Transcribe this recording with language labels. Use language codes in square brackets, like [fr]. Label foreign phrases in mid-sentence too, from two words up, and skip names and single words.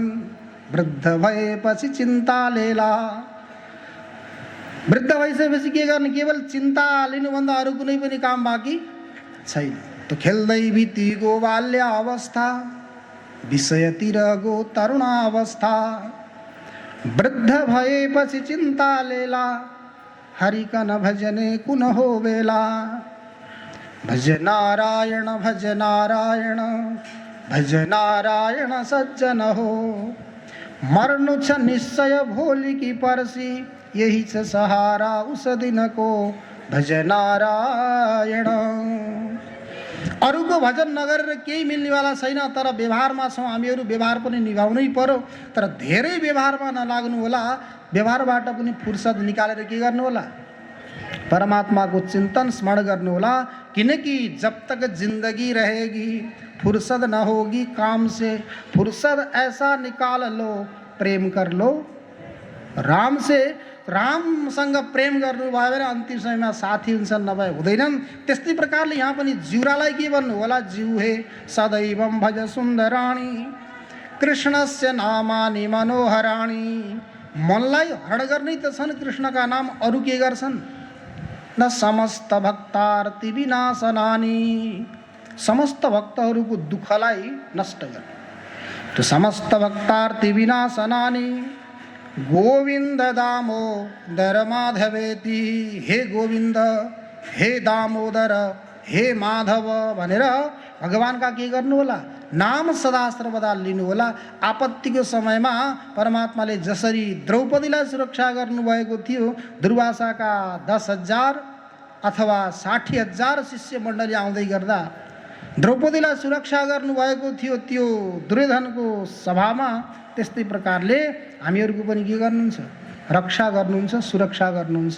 [ne] वृद्ध भएपछि चिन्ता लेला। वृद्ध भइसकेपछि के गर्ने, केवल चिन्ता लिनुभन्दा अरू कुनै पनि काम बाँकी छैन। त खेल्दै बितिगयो बाल्यावस्था, विषयतिर गयो तरुणावस्था, वृद्ध भएपछि चिन्ता लेला, हरिकन भजने कुन हो बेला। भज नारायण भज नारायण भज नारायण सज्जन हो, मर्नु छ निश्चय भोलि की पर्सी, यही छ सहारा उस दिनको, भज नारायण। अरूको भजन नगरेर केही मिल्नेवाला छैन, तर व्यवहारमा छौँ हामीहरू, व्यवहार पनि निभाउनै पर्यो। तर धेरै व्यवहारमा नलाग्नु होला, व्यवहारबाट पनि फुर्सद निकालेर के गर्नु होला, [hi] परमात्मा को चिंतन स्मरण करने होला। किनकि जब तक जिंदगी रहेगी फुर्सत न होगी काम से, फुर्सत ऐसा निकाल लो प्रेम कर लो राम से। [ne] रामसँग प्रेम गर्नुभयो भने अन्तिम समयमा साथी हुन्छन्, नभए हुँदैनन्। त्यस्तै प्रकारले यहाँ पनि जिउरालाई के भन्नु होला, [sa] जिउ हे सदैवं भज सुन्दराणी कृष्णस्य नामानि मनोहराणी। [ne] मनलाई हरण गर्ने त छन् कृष्णका नाम, अरू के गर्छन्, [sa] न समस्त भक्तार्ति विनाशनानि, [ne] समस्त भक्तहरूको दुःखलाई नष्ट गर्ने। [sa] त्यो समस्त भक्तार्ति विनाशनानि गोविन्द दामोदर माधवेति। [ne] हे गोविन्द, हे दामोदर, हे माधव भनेर भगवानका के गर्नु होला, नाम सदा सर्वदा लिनु होला। आपत्तिको समयमा परमात्माले जसरी द्रौपदीलाई सुरक्षा गर्नुभएको थियो, दुर्वासाका 10,000 अथवा 60,000 शिष्य मण्डली आउँदै गर्दा द्रौपदीलाई सुरक्षा गर्नुभएको थियो त्यो दुर्योधनको सभामा, त्यस्तै प्रकारले हामीहरूको पनि के गर्नुहुन्छ, रक्षा गर्नुहुन्छ, सुरक्षा गर्नुहुन्छ।